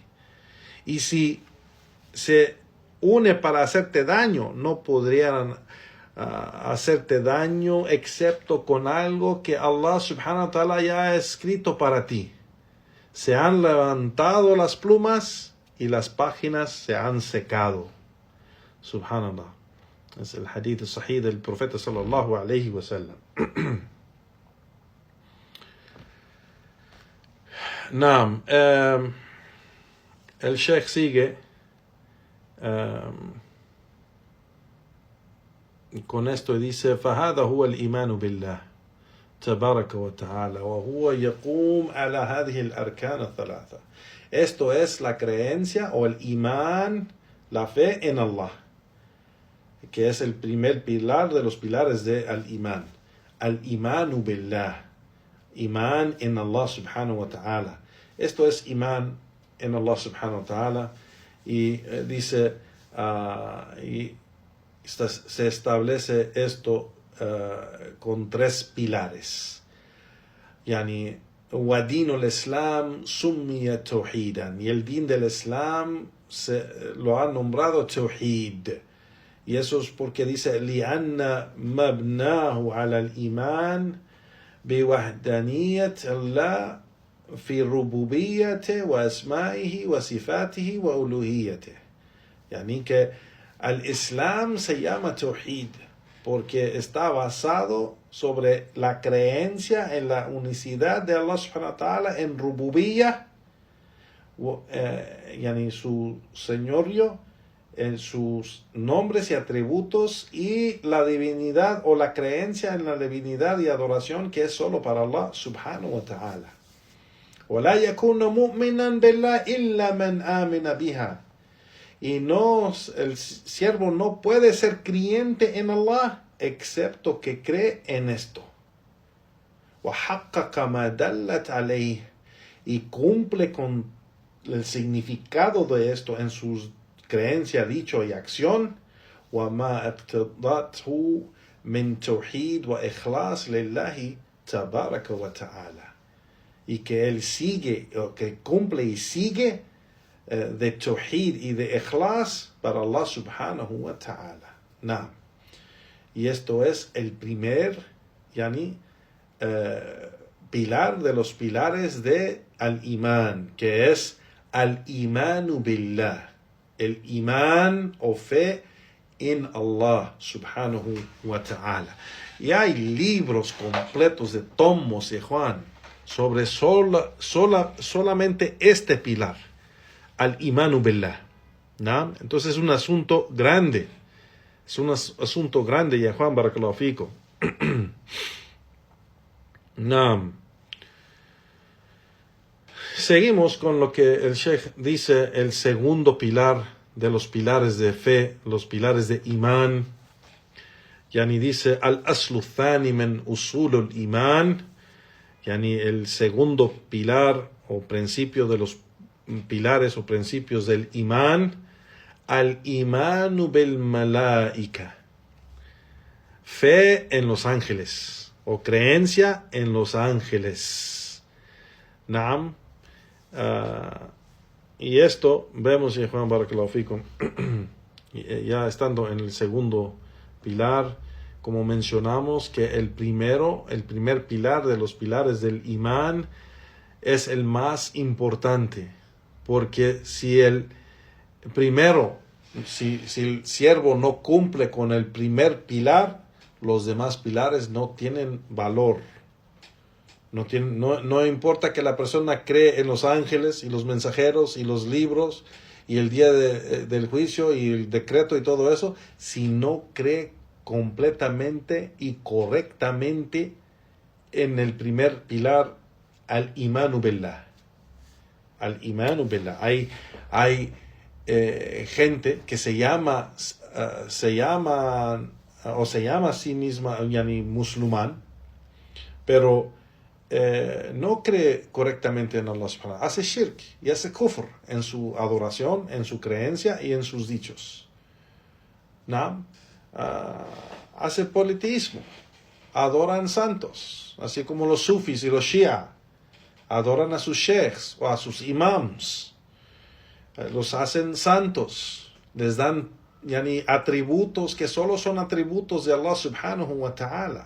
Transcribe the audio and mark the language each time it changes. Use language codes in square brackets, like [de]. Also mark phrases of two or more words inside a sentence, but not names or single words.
[es] Y si se une para hacerte daño, no podrían hacerte daño excepto con algo que Allah [ar] سبحانه وتعالى [es] ya ha escrito para ti. Se han levantado las plumas y las páginas se han secado. Subhanallah. Es el [ar] حديث صحيح [es] del profeta [ar] صلى الله عليه وسلم. [es] Naam, el Sheikh sigue con esto y dice: [ar] فهذا هو الإيمان بالله تبارك وتعالى وهو يقوم على هذه الأركان الثلاثة. [es] Esto es la creencia o el imán, la fe en Allah, que es el primer pilar de los pilares de al-imán. [ar] الإيمان بالله, [es] imán en Allah [ar] سبحانه وتعالى. [es] Esto es imán en Allah [ar] سبحانه وتعالى. [es] Y dice, se establece esto con tres pilares. [ar] Yani, ودين الإسلام سمي توحيدا, [es] y el din del Islam lo ha nombrado tawhid. Y eso es porque dice: [ar] لأن مبناه على الإيمان بوحدانية الله في ربوبيته وأسمائه وصفاته وألوهيته. [es] Yani que el Islam se llama tawhid porque está basado sobre la creencia en la unicidad de Allah [ar] سبحانه وتعالى, [es] en rububiyya, yani su señorío, en sus nombres y atributos, y la divinidad o la creencia en la divinidad y adoración que es solo para Allah [ar] سبحانه وتعالى. وَلَا يَكُونَ مُؤْمِنًا بِاللَّهِ إِلَّا مَنْ آمِنَ بِهَا. [es] Y no, el siervo no puede ser creyente en Allah excepto que cree en esto. [ar] وَحَقَّقَ مَا دَلَّتْ عَلَيْهِ. [es] Y cumple con el significado de esto en sus creencia, dicho y acción. [ar] وَمَا اقْتَضَتْهُ مِنْ تَوْحِيدٍ وَإِخْلَاصٍ لِلَّهِ تَبَارَكَ وَتَعَالَى. [es] Y que él sigue, o que cumple y sigue de tawhid y de ikhlas para Allah [ar] سبحانه وتعالى. [es] Naam. Y esto es el primer pilar de los pilares de al-iman, que es [ar] الإيمان بالله, [es] el iman o fe en Allah [ar] سبحانه وتعالى. [es] Y hay libros completos de tomos de Juan sobre solamente este pilar, [ar] الإيمان بالله. [es] ¿No? Entonces es un asunto grande. Es un asunto grande, ya Juan, [ar] بارك الله فيكم. [es] No. Seguimos con lo que el Sheikh dice, el segundo pilar de los pilares de fe, los pilares de imán. Yani dice, [ar] الأصل الثاني من أصول الإيمان, [es] yani el segundo pilar o principio de los pilares o principios del imán, [ar] الإيمان بالملائكة, [es] fe en los ángeles o creencia en los ángeles. Naam. Y esto vemos en Juan [ar] بارك الله فيكم, [es] ya estando en el segundo pilar, como mencionamos que el primer pilar de los pilares del imán es el más importante, porque si el siervo no cumple con el primer pilar, los demás pilares no tienen valor. No importa que la persona cree en los ángeles y los mensajeros y los libros y el día del juicio y el decreto y todo eso, si no cree completamente y correctamente en el primer pilar, [ar] الإيمان بالله. الإيمان بالله. [es] Hay gente que se llama a sí misma musulmán, pero no cree correctamente en Allah [ar] سبحانه وتعالى. [es] Hace shirk y hace kufr en su adoración, en su creencia y en sus dichos. ¿No? Hace politeísmo, adoran santos, así como los sufis y los shia adoran a sus sheikhs o a sus imams, los hacen santos, les dan atributos que solo son atributos de Allah [ar] سبحانه وتعالى.